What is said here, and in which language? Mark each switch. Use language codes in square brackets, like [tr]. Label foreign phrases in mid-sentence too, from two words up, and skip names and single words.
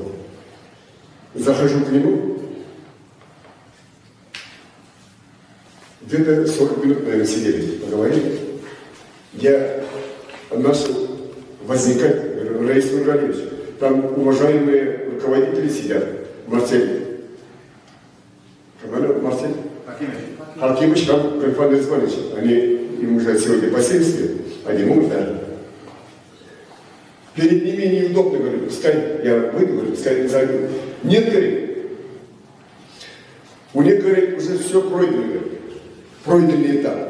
[ru] Захожу к нему, где-то 40 минут, наверное, сидели, поговорили. Я начал возникать, говорю, Раис Нургалевич, там уважаемые руководители сидят, Марсель. Марсель? Хакимович, там Рафаэль Исмаилович. Они, им уже сегодня по 70 лет, они могут, да. Перед ними неудобно, говорю, пускай, я выйду, говорю, пускай зайду. Нет, говорит, у них, говорит, уже все пройдено, говорит, пройденный этап.